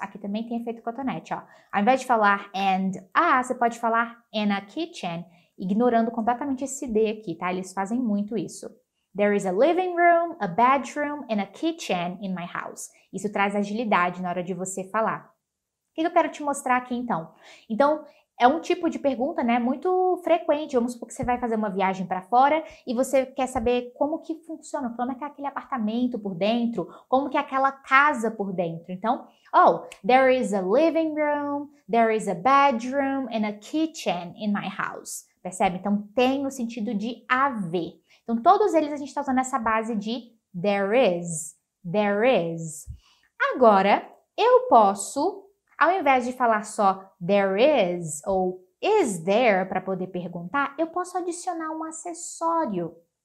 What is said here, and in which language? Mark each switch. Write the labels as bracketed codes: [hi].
[pt] Aqui também tem efeito cotonete, ó. Ao invés de falar and a, você pode falar [en] and a kitchen, [pt] ignorando completamente esse D aqui, tá? Eles fazem muito isso. [en] There is a living room, a bedroom and a kitchen in my house. [pt] Isso traz agilidade na hora de você falar. O que eu quero te mostrar aqui, então? Então, é um tipo de pergunta, né, muito frequente. Vamos supor que você vai fazer uma viagem para fora e você quer saber como que funciona, como é que é aquele apartamento por dentro, como que é aquela casa por dentro. Então, oh, [en] there is a living room, there is a bedroom and a kitchen in my house. [pt] Percebe? Então, tem no sentido de haver. Então, todos eles a gente está usando essa base de there is, there is. Agora, eu posso, ao invés de falar só there is ou is there para poder perguntar, eu posso adicionar um acessório.